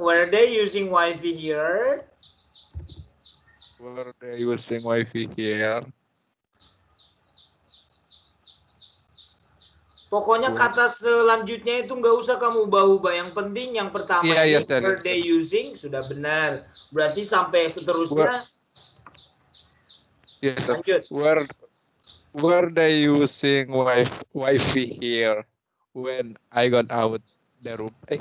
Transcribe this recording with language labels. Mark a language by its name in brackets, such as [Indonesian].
[English] Were they using Wi-Fi here? Were they using Wi-Fi here? [Indonesian] Pokoknya kata selanjutnya itu nggak usah kamu ubah-ubah. Yang penting yang pertama ini [English] were they using [Indonesian] sudah benar. Berarti sampai seterusnya. [English] Yes, [Indonesian] lanjut. [English] Were they using Wi-Fi here when I got out the room?